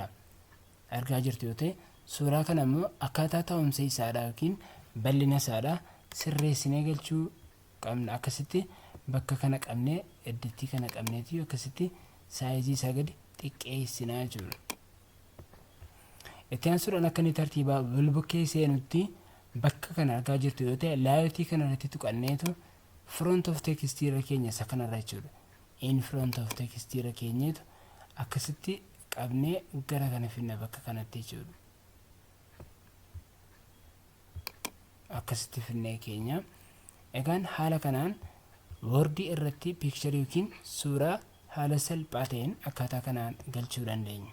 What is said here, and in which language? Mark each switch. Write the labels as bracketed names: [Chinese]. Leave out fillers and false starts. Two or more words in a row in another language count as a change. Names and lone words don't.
[Oromo] Argaa jirtu yoo ta'e suuraa kana immoo akkaataa taa'umsa isaadhaa yookiin bal'ina isaadhaa sirreessinee galchuu qabna. Akkasitti bakka kana qabnee edditii kana qabneeti akkasitti saayizii isaa gadi xiqqeessinaa jiru. Itti aansuudhaan akka inni tartiibaa bulbukkee seenutti bakka kana argaa jirtu yoo ta'e laayotii kanarratti tuqanneetu [English] front of text [Oromo] irra keenya isa kanarra jechuudha. [English] In front of text [Oromo] irra keenyeetu akkasitti qabnee gara kana finna bakka kanatti jechuudha. Akkasitti finnee keenya. Egaan haala kanaan Word irratti picture yookiin suuraa haala salphaa ta'een akkaataa kanaan galchuu dandeenya.